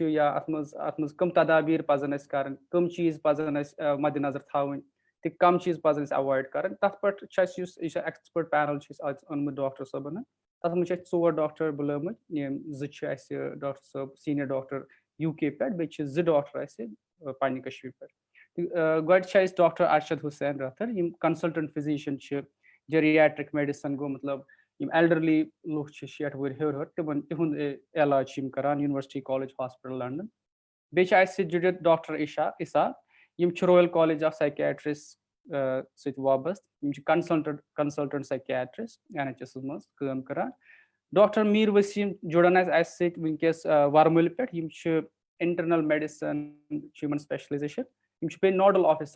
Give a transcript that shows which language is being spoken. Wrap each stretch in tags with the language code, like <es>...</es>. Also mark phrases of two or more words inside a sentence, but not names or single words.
<ks>या अत मज कम तदाबीर पजन अस करन कम चीज पजन अस मद्देनजर थावन तो कम चीज पजन अस अवॉइड करन तथ पे</ks> <en>expert panel</en> <ks>आज ओनमुत डॉक्टर सबन तथ मज 4 डॉक्टर बुलमत डॉक्टर सब</ks> <en>senior doctor</en> <ks>UK पे बे 2 डॉक्टर पन्ने कश्मीर पे गड डॉक्टर अरशद हुसैन रथर</ks> <en>consultant physician geriatric medicine</en> <ks>गो मतलब یِم elderly لُکھ چھِ 60 وُہٕرۍ ہیوٚر تِہُنٛد علاج چھِ یِم کران یونیورسٹی کالج ہاسپِٹل لنڈن بیٚیہِ چھِ اَسہِ سۭتۍ جُڑِتھ ڈاکٹر اِسا یِم چھِ رویل کالج آف سایکیٹرس سۭتۍ وابسطہٕ یِم چھِ کنسلٹنٹ سایکیٹرس NHS منٛز کٲم کران ڈاکٹر میٖر ؤسیٖم جُڑان اَسہِ سۭتۍ وٕنکیٚس ورمُلہِ پٮ۪ٹھ یِم چھِ</ks> <en>internal medicine</en> <ks>چھِ یِمن سپیشلایزیشن یِم چھِ بیٚیہِ</ks> <en>nodal officer</en>